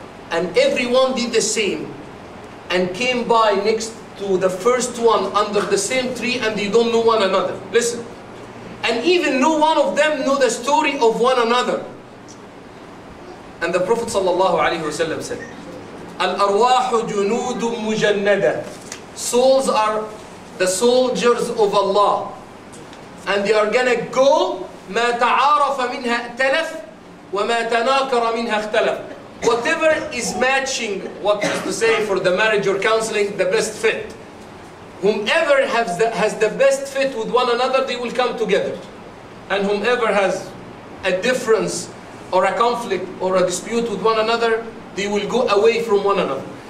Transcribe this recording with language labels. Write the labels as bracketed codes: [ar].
[en] And everyone did the same, and came by next to the first one under the same tree, and they don't know one another. Listen. And even no one of them know the story of one another. And the Prophet ﷺ said, [ar] Al-arwahu junudun mujannada. [en] Souls are the soldiers of Allah. And they are gonna go [ar] ما تعارف منها ائتلف وما تناكر منها اختلف. [en] Whatever is matching, what is to say for the marriage or counseling, the best fit. Whomever has the best fit with one another, they will come together. And whomever has a difference or a conflict or a dispute with one another, they will go away from one another.